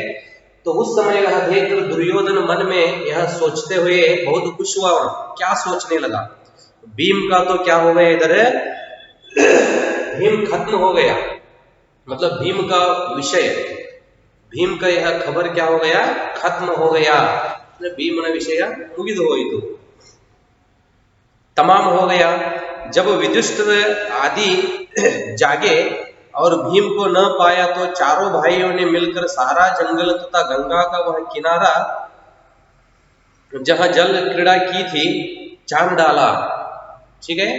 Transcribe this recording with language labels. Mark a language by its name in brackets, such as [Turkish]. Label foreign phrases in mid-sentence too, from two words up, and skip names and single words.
[Hindi] तो उस समय यह देखकर दुर्योधन मन में यह सोचते हुए बहुत खुश हुआ। क्या सोचने लगा, भीम का तो क्या हो गया, इधर भीम खत्म हो गया, मतलब भीम का विषय, भीम का यह खबर क्या हो गया, खत्म हो गया। [Kannada] भीमನ ವಿಷಯ ಮುಗಿದು ಹೋಯಿತು, [Hindi] तमाम हो गया। जब युधिष्ठिर आदि जागे और भीम को न पाया तो चारों भाइयों ने मिलकर सारा जंगल तथा गंगा का वह किनारा जहां जल क्रीड़ा की थी छान डाला, ठीक है।